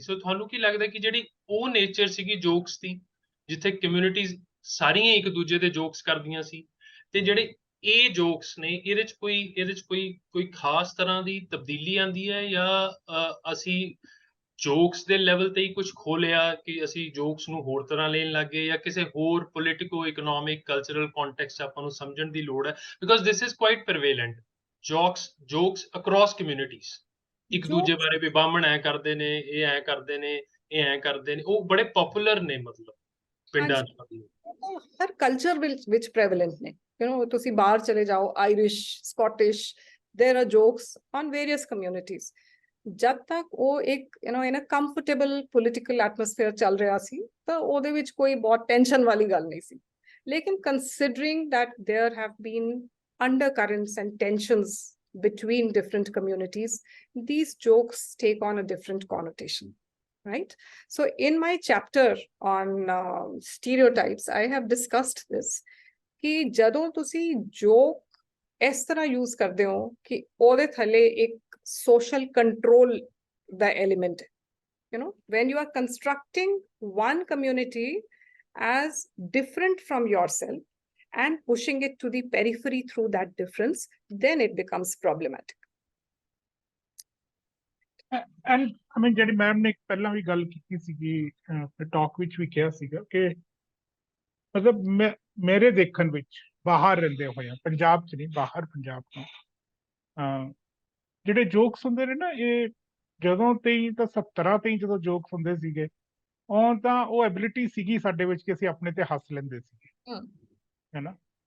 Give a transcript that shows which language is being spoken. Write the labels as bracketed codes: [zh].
[pa] ਸੋ ਤੁਹਾਨੂੰ ਕੀ ਲੱਗਦਾ ਕਿ ਜਿਹੜੀ ਉਹ ਨੇਚਰ ਸੀਗੀ ਜੋਕਸ ਦੀ, ਜਿੱਥੇ ਕਮਿਊਨਿਟੀਜ਼ ਸਾਰੀਆਂ ਇੱਕ ਦੂਜੇ ਦੇ ਜੋਕਸ ਕਰਦੀਆਂ ਸੀ, ਤੇ ਜਿਹੜੇ ਇਹ ਜੋਕਸ ਨੇ ਇਹਦੇ 'ਚ ਕੋਈ ਖਾਸ ਤਰ੍ਹਾਂ ਦੀ ਤਬਦੀਲੀ ਆਉਂਦੀ ਹੈ, ਜਾਂ ਅਸੀਂ ਜੋਕਸ ਦੇ ਲੈਵਲ ਤੇ ਹੀ ਕੁਝ ਖੋਲਿਆ ਕਿ ਅਸੀਂ ਜੋਕਸ ਨੂੰ ਹੋਰ ਤਰ੍ਹਾਂ ਲੈਣ ਲੱਗੇ, ਜਾਂ ਕਿਸੇ ਹੋਰ ਪੋਲੀਟਿਕੋ ਇਕਨੋਮਿਕ ਕਲਚਰਲ ਕੰਟੈਕਸਟ ਆਪਾਂ ਨੂੰ ਸਮਝਣ ਦੀ ਲੋੜ ਹੈ? [en] because this is quite prevalent, jokes across communities, [pa] ਇੱਕ ਦੂਜੇ ਬਾਰੇ ਵੀ ਬਾਹਮਣ ਐ ਕਰਦੇ ਨੇ, ਇਹ ਐ ਕਰਦੇ ਨੇ, ਇਹ ਐ ਕਰਦੇ ਨੇ, ਉਹ ਬੜੇ ਪਪੂਲਰ ਨੇ ਮਤਲਬ ਪਿੰਡਾਂ 'ਚ। ਹਰ ਕਲਚਰ ਵਿੱਚ ਪ੍ਰੀਵੇਲੈਂਟ ਨੇ। ਤੁਸੀਂ ਬਾਹਰ ਚਲੇ ਜਾਓ, Irish, Scottish, [en] there are jokes on various communities। [pa] ਜਦ ਤੱਕ ਉਹ ਇੱਕ [en] in a comfortable political atmosphere [pa] ਚੱਲ ਰਿਹਾ ਸੀ ਤਾਂ ਉਹਦੇ ਵਿੱਚ ਕੋਈ ਬਹੁਤ ਟੈਨਸ਼ਨ ਵਾਲੀ ਗੱਲ ਨਹੀਂ ਸੀ। [en] ਲੇਕਿਨ considering that there have been undercurrents and tensions between different communities, these jokes take on a different connotation। right? So in my chapter on stereotypes, I have discussed this कि [pa] ਜਦੋਂ ਤੁਸੀਂ joke ਇਸ ਤਰ੍ਹਾਂ use ਕਰਦੇ ਹੋ ਕਿ ਉਹਦੇ ਥੱਲੇ ਇੱਕ social control ਦਾ element ਹੈ, [en] you know, when you are constructing one community as different from yourself and pushing it to the periphery through that difference, then it becomes problematic. And I mean, [pa] ਜਿਹੜੀ ma'am ਨੇ ਪਹਿਲਾਂ ਵੀ ਗੱਲ ਕੀਤੀ ਸੀਗੀ talk ਵਿੱਚ ਵੀ ਕਿਹਾ ਸੀਗਾ ਕਿ ਮਤਲਬ ਮੇਰੇ ਦੇਖਣ ਵਿੱਚ ਬਾਹਰ ਰਹਿੰਦੇ ਹੋਏ ਪੰਜਾਬ 'ਚ ਨਹੀਂ, ਬਾਹਰ ਪੰਜਾਬ ਤੋਂ ਜਿਹੜੇ ਜੋਕਸ ਹੁੰਦੇ ਨੇ ਨਾ, ਇਹ ਜਦੋਂ ਤੇਈ ਤਾਂ 70 ਤੇ ਜਦੋਂ ਜੋਕਸ ਹੁੰਦੇ ਸੀਗੇ, ਉਹ ਤਾਂ ਉਹ ਐਬਿਲਿਟੀ ਸੀਗੀ ਸਾਡੇ ਵਿੱਚ ਕਿ ਅਸੀਂ ਆਪਣੇ ਤੇ ਹੱਸ ਲੈਂਦੇ ਸੀਗੇ, ਹੈਨਾ।